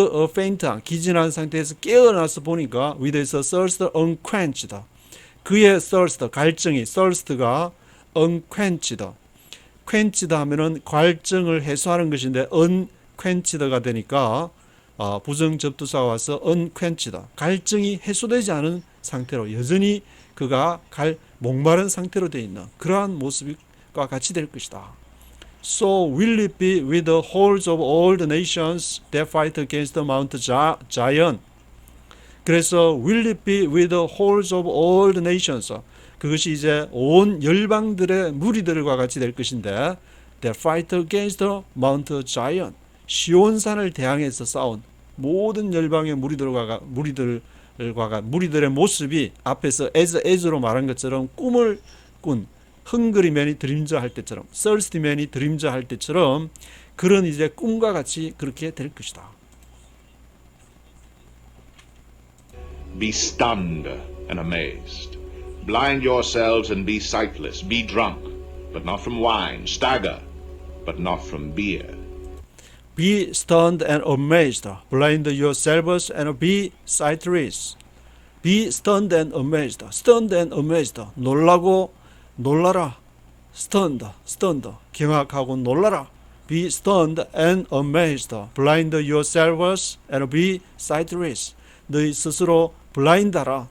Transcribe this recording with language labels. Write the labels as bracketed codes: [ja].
[ko] faint, 기진한 상태에서 깨어나서 보니까 [en] with his thirst unquenched, [ko] 그의 thirst, 갈증이, thirst가 unquenched, quenched 하면은 갈증을 해소하는 것인데 unquenched가 되니까 부정접두사가 와서 unquenched, 갈증이 해소되지 않은 상태로 여전히 그가 목마른 상태로 되어 있는 그러한 모습과 같이 될 것이다. [en] So will it be with the hordes of all the nations that fight against Mount Zion. [ko] 그래서 [en] will it be with the hordes of all the nations, [ko] 그것이 이제 온 열방들의 무리들과 같이 될 것인데, [en] that fight against Mount Zion, [ko] 시온산을 대항해서 싸운 모든 열방의 무리들의 모습이 앞에서 as로 말한 것처럼 꿈을 꾼 헝그리맨이 드림저 할 때처럼, 썰스티맨이 드림저 할 때처럼 그런 이제 꿈과 같이 그렇게 될 것이다. [en] Be stunned and amazed. Blind yourselves and be sightless. Be drunk, but not from wine. Stagger, but not from beer. Be stunned and amazed. Blind yourselves and be sightless. Be stunned and amazed. Stunned and amazed. [ko] 놀라라. [en] Stunned. [ko] 경악하고 놀라라. [en] Be stunned and amazed. Blind yourselves and be sightless. [ko] 너희 스스로 블라인드하라.